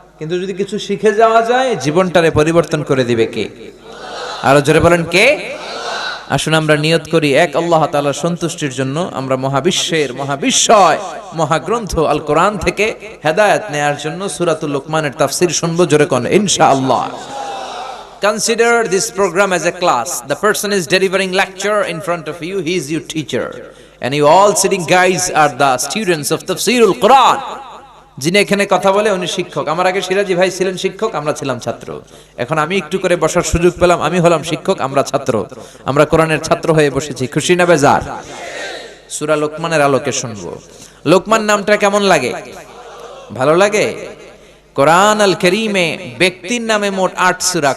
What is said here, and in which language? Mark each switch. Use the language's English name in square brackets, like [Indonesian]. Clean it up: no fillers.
[Bangla] কিন্তু যদি কিছু শিখে যাওয়া যায়, জীবনটারে পরিবর্তন করে দিবে কে? আরো জোরে বলেন কে? আসুন আমরা নিয়ত করি এক আল্লাহ তাআলার সন্তুষ্টির জন্য আমরা মহাবিশ্বের মহাবিশ্বয় মহাগ্রন্থ আল কোরআন থেকে হেদায়েত নেয়ার জন্য সূরাতুল লোকমানের তাফসীর শুনবো, জোরে কোন ইনশাআল্লাহ। [English] Consider this program as a class. The person is delivering lecture in front of you. He is your teacher. And you all sitting guys are the students of Tafsirul Quran. [Bangla] যিনি এখানে কথা বলে উনি শিক্ষক। আমার আগে সিরাজি ভাই ছিলেন শিক্ষক, আমরা ছিলাম ছাত্র। এখন আমি একটু করে বসার সুযোগ পেলাম, আমি হলাম শিক্ষক, আমরা ছাত্র। আমরা কোরআনের ছাত্র হয়ে বসেছি, খুশি না বেজার? সূরা লোকমানের আলোকে শুনবো। লোকমান নামটা কেমন লাগে? ভালো লাগে? কোরআন আল কারীমে ব্যক্তির নামে মোট 8 সূরা।